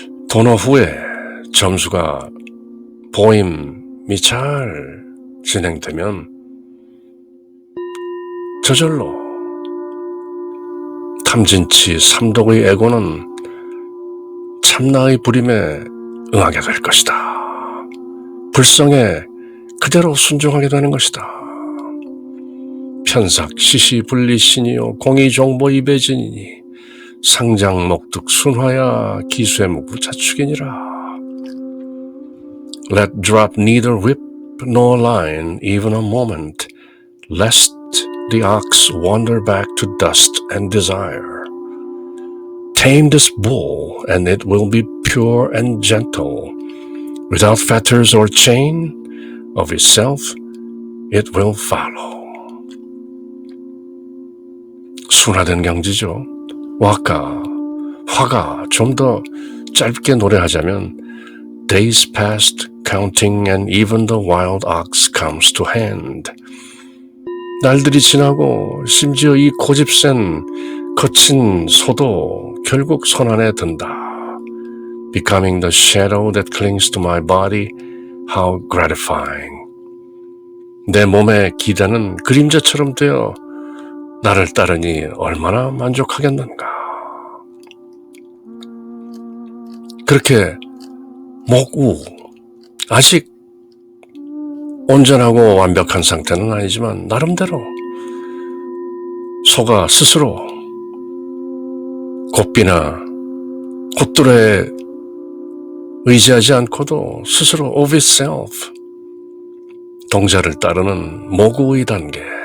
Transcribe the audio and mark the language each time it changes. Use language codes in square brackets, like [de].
[ko] 도너 후에 점수가 보임이 잘 진행되면 저절로 탐진치 삼독의 애고는 참나의 부림에 응하게 될 것이다. 불성에 그대로 순종하게 되는 것이다. 편삭 시시분리신이요 공의정보 이배진이니 상장목득 순화야 기수의무구 자축이니라. [en] Let drop neither whip nor line even a moment, lest the ox wander back to dust and desire. Tame this bull, and it will be pure and gentle. Without fetters or chain of itself, it will follow. [ko] 순화된 경지죠. 화가 좀 더 짧게 노래하자면 [en] Days passed counting and even the wild ox comes to hand. [ko] 날들이 지나고 심지어 이 고집센 거친 소도 결국 손 안에 든다. [en] Becoming the shadow that clings to my body, how gratifying. [ko] 내 몸에 기대는 그림자처럼 되어 나를 따르니 얼마나 만족하겠는가. 그렇게 목우, 아직 온전하고 완벽한 상태는 아니지만 나름대로 소가 스스로 고삐나 콧뚜레에 의지하지 않고도 스스로 [en] of itself [ko] 동자를 따르는 모구의 단계.